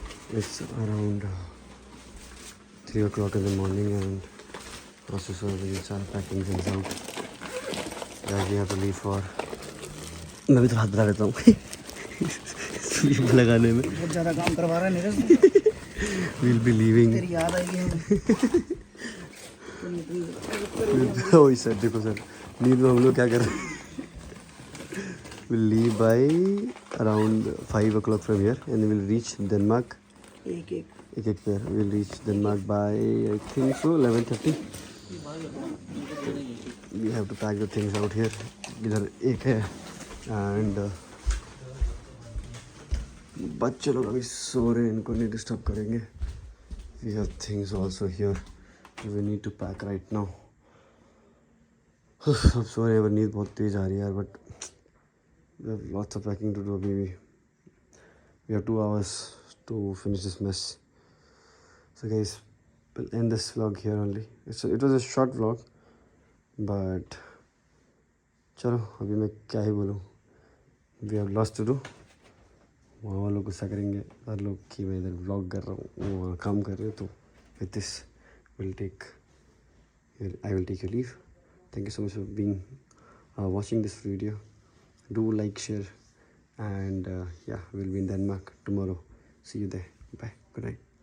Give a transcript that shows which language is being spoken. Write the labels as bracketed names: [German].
[English] It's around 3 o'clock in the morning and also so we start packing things out. Guys, we have to leave for. [Hindi] मैं भी तो हाथ बना लेता हूँ स्लीप लगाने में बहुत ज़्यादा काम करवा रहा है नीरज [English] We'll be leaving. [Hindi] तेरी याद आएगी [English] Oh, [Hindi] सर देखो सर नींद में हम लोग क्या कर रहे हैं [English] We'll leave by around 5 o'clock from here and we'll reach Denmark. [Hindi] एक [English] pair. We'll reach Denmark by I think so 11:30. We have to pack the things out here. [Hindi] इधर एक है and बच्चे लोग अभी सो रहे हैं इनको नहीं डिस्टर्ब करेंगे. [English] We have things also here. We need to pack right now. [Hindi] अब सो रहे हैं पर नींद बहुत तेज आ रही है यार [English] but we have lots of packing to do [Hindi] अभी भी. [English] We have 2 hours to finish this mess. So guys, we'll end this vlog here only. It was a short vlog, but [Hindi] चलो अभी मैं क्या ही बोलूँ. [English] We have lots to do. [Hindi] वहाँ लोग गुस्सा करेंगे हर लोग कि मैं इधर vlog कर रहा हूँ वो वहाँ काम कर रहे हो तो [English] with this I will take your leave. Thank you so much for being watching this video. Do like, share, and yeah, we'll be in Denmark tomorrow. See you there. Bye. Good night.